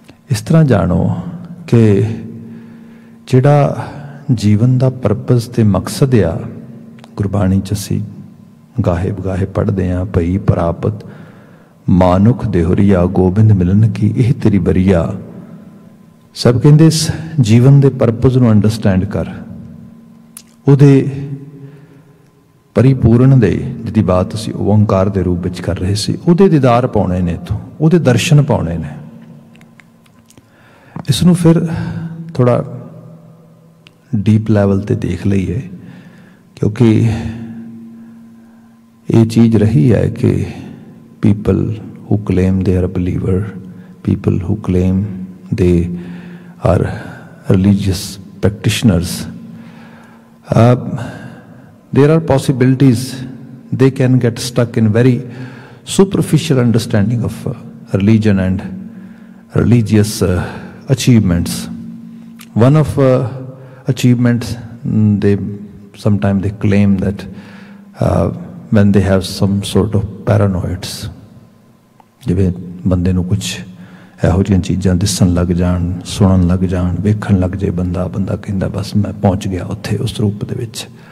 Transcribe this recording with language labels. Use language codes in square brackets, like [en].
[pa] ਇਸ ਤਰ੍ਹਾਂ ਜਾਣੋ ਕਿ ਜਿਹੜਾ ਜੀਵਨ ਦਾ ਪਰਪਸ ਤੇ ਮਕਸਦ ਆ, ਗੁਰਬਾਣੀ 'ਚ ਅਸੀਂ ਗਾਹੇ ਬਗਾਹੇ ਪੜ੍ਹਦੇ ਹਾਂ, ਭਈ ਪ੍ਰਾਪਤ ਮਾਨੁਖ ਦੇਹੁਰੀਆ, ਗੋਬਿੰਦ ਮਿਲਨ ਕੀ ਇਹ ਤੇਰੀ ਬਰੀਆ। ਸਭ ਕਹਿੰਦੇ ਇਸ ਜੀਵਨ ਦੇ ਪਰਪਸ ਨੂੰ ਅੰਡਰਸਟੈਂਡ ਕਰ, ਉਹਦੇ ਪਰਿਪੂਰਨ ਦੇ, ਜਿਹਦੀ ਬਾਤ ਅਸੀਂ ਓਂਕਾਰ ਦੇ ਰੂਪ ਵਿੱਚ ਕਰ ਰਹੇ ਸੀ, ਉਹਦੇ ਦੀਦਾਰ ਪਾਉਣੇ ਨੇ, ਇੱਥੋਂ ਉਹਦੇ ਦਰਸ਼ਨ ਪਾਉਣੇ ਨੇ। ਇਸ ਨੂੰ ਫਿਰ ਥੋੜ੍ਹਾ ਡੀਪ ਲੈਵਲ 'ਤੇ ਦੇਖ ਲਈਏ, ਕਿਉਂਕਿ ਇਹ ਚੀਜ਼ ਰਹੀ ਹੈ ਕਿ [en] people who claim they are a believer, people who claim they are religious practitioners, there are possibilities they can get stuck in very superficial understanding of religion and religious achievements. One of achievements, they sometimes they claim that when they have some sort of paranoids, [pa] ਜਿਵੇਂ ਬੰਦੇ ਨੂੰ ਕੁਛ ਇਹੋ ਜਿਹੀਆਂ ਚੀਜ਼ਾਂ ਦਿਸਣ ਲੱਗ ਜਾਣ, ਸੁਣਨ ਲੱਗ ਜਾਣ, ਵੇਖਣ ਲੱਗ ਜੇ ਬੰਦਾ ਕਹਿੰਦਾ ਬਸ ਮੈਂ ਪਹੁੰਚ ਗਿਆ ਉੱਥੇ ਉਸ ਰੂਪ ਦੇ ਵਿੱਚ।